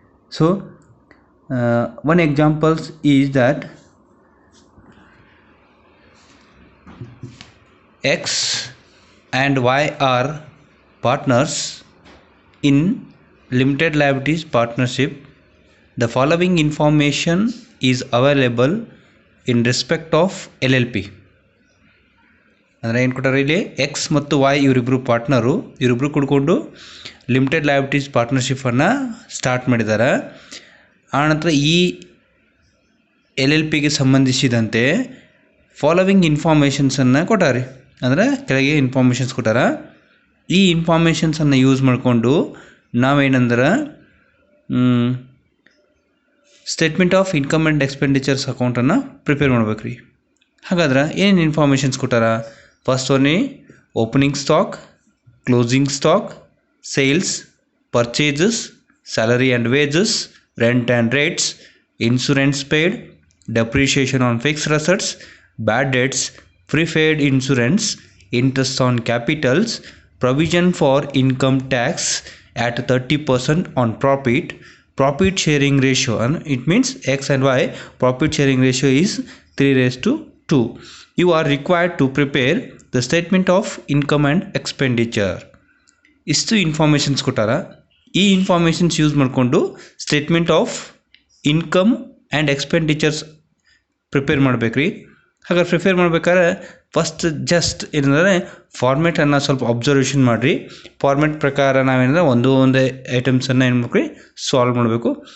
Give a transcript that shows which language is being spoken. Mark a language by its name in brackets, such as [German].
[English] So one example is that X and Y are partners in limited liabilities partnership. The following information is available in respect of LLP. [Kannada] ಅಂದರೆ ಏನು ಕೊಟ್ಟಾರೆ ಇಲ್ಲಿ X ಮತ್ತು Y ಇವರಿಬ್ಬರು partner, ಇವರಿಬ್ಬರು ಕೂಡ್ಕೊಂಡು limited liabilities ಪಾರ್ಟ್ನರ್ಶಿಪ್ಪನ್ನು start ಮಾಡಿದ್ದಾರೆ. ಆನಂತರ ಈ LLPಗೆ ಸಂಬಂಧಿಸಿದಂತೆ ಫಾಲೋವಿಂಗ್ ಇನ್ಫಾರ್ಮೇಷನ್ಸನ್ನು ಕೊಟ್ಟಾರೆ. ಅಂದರೆ ಕೆಳಗೆ ಇನ್ಫಾರ್ಮೇಷನ್ಸ್ ಕೊಟ್ಟಾರ. ಈ ಇನ್ಫಾರ್ಮೇಷನ್ಸನ್ನು ಯೂಸ್ ಮಾಡಿಕೊಂಡು ನಾವೇನಂದ್ರೆ statement of income and expenditures ಅಕೌಂಟನ್ನು ಪ್ರಿಪೇರ್ ಮಾಡ್ಬೇಕು ರೀ. ಹಾಗಾದ್ರೆ ಏನೇನು ಇನ್ಫಾರ್ಮೇಷನ್ಸ್ ಕೊಟ್ಟಾರ? [English] First one opening stock, closing stock, sales, purchases, salary and wages, rent and rates, insurance paid, depreciation on fixed assets, bad debts, prepaid insurance, interest on capitals, provision for income tax at 30% on profit, profit sharing ratio, and it means X and Y profit sharing ratio is 3:2. You are required to prepare the statement of income and expenditure. [Kannada] ಇಷ್ಟು informations ಕೊಟ್ಟಾರ. ಈ informations use ಮಾಡಿಕೊಂಡು statement of income and expenditures prepare ಮಾಡ್ಬೇಕ್ರಿ. ಹಾಗಾದ್ರೆ prepare ಮಾಡ್ಬೇಕಾದ್ರೆ first just ಏನಂದರೆ ಫಾರ್ಮೆಟನ್ನು ಸ್ವಲ್ಪ observation ಮಾಡಿರಿ. ಫಾರ್ಮೆಟ್ ಪ್ರಕಾರ ನಾವೇನಂದ್ರೆ ಒಂದೇ ಐಟಮ್ಸನ್ನು ಏನು ಮಾಡ್ಬೇಕ್ರಿ ಸಾಲ್ವ್ ಮಾಡಬೇಕು.